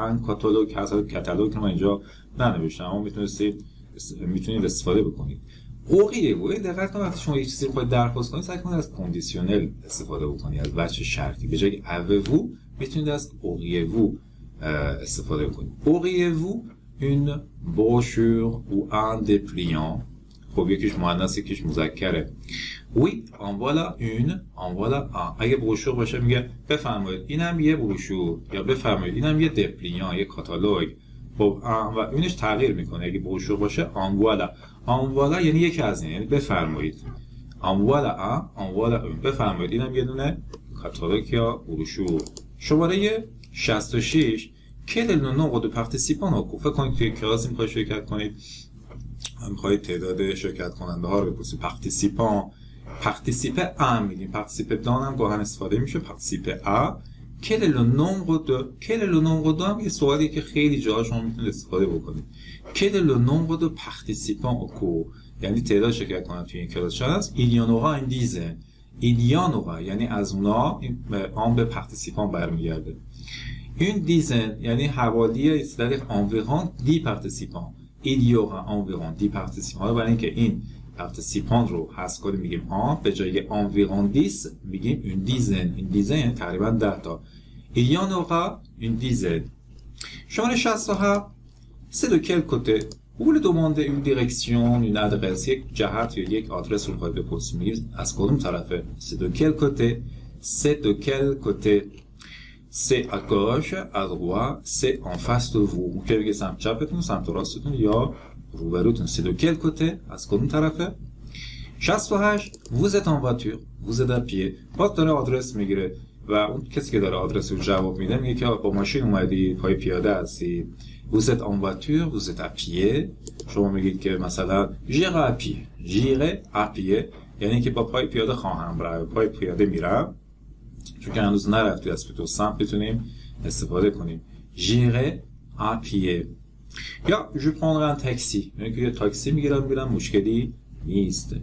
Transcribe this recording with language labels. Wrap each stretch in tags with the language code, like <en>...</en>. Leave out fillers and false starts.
<fa>ان کاتالوگ هست، کاتالوگ که من اینجا ننوشتم اما میتونید استفاده بکنید. اوقیه دقت کنید وقتی شما یه چیزی رو درخواست کنید سعی کنید از کندیشنل استفاده بکنید، از وجه شرطی. به جای اوو میتونید از اوقیه استفاده کنید.</fa> <fr>auriez-vous une brochure ou un dépliant.</fr> <fa>خب یکیش مؤنث یکیش مذکره.</fa> <fr>oui en voilà une en voilà un.</fr> <fa>اگه بروشور باشه میگه بفرمایید اینم یه بروشور، یا بفرمایید اینم یه دپلیان، یه کاتالوگ. خب و اونش تغییر میکنه. اگه بروشور باشه</fa> <fr>en voilà. en voilà</fr> <fa>یعنی یکی از این، یعنی بفرمایید.</fa> <fr>en voilà un en voilà une.</fr> <fa>بفرمایید اینم یه دونه کاتالوگ یا بروشور. شماره 66</fa> <fr>quel est le nombre de participants au cours.</fr> <fa>فکر کنید توی کلاسی میخواید شرکت کنید، میخواید تعداد شرکت کننده ها رو بپرسید. participer à میگیم، participer dans هم گاهن استفاده میشه. participer à</fa> <fr>quel est le nombre de</fr> <fa>هم یه سوالیه که خیلی جاها شما میتونید استفاده بکنید.</fa> <fr>quel est le nombre de participants au cours</fr> <fa>یعنی تعداد شرکت کننده توی این کلاس هست.</fa> <fr>il y en aura une dizaine. il y en aura</fr> <fa>یعنی از اونا آن به participant برمیگرده.</fa> <fr>une dizaine</fr> <fa>یعنی حوالی</fa> <fr>c'est-à-dire environ 10 participants. il y aura environ 10 participants.</fr> <fa>حالا برای اینکه این participant رو حذف کنیم میگیم آن، به جای environ 10 میگیم</fa> <fr>une dizaine</fr> <fa>یعنی تقریبا 10 تا.</fa> <fr>il y en aura une dizaine.</fr> <fa>شماره 67</fa> <fr>c'est de quel côté. vous voulez demander une direction, une adresse،</fr> <fa>یک جهت یا یک آدرس رو باید بپرسیم، میگیم از کدوم طرفه.</fa> <fr>c'est de quel côté. c'est de quel côté. c'est à gauche, à droite, c'est en face de vous.</fr> <fa>ممکنه بگه سمت چپتون، سمت راستتون یا روبروتون.</fa> <fr>c'est de quel côté.</fr> <fa>از کدوم طرفه.</fa> <fr>68 vous êtes en voiture, vous êtes à pied.</fr> <fa>باز داره آدرس میگیره و اون کسی که داره آدرس رو جواب میده میگه که با ماشین اومدی، پای پیاده هستی.</fa> <fr>vous êtes en voiture, vous êtes à pied.</fr> <fa>شما میگید که مثلا</fa> <fr>j'irai à pied.</fr> <fa>j'irai à pied یعنی که با پای پیاده خواهم رفت، پای پیاده میرم. چون که هنوز نرفتید از تو سمت بتونیم استفاده کنیم.</fa> <fr>j'irai à pied.</fr> <fa>یا</fa> <fr>je prendrai un taxi</fr> <fa>یعنی که یه تاکسی میگیرم مشکلی نیست.</fa>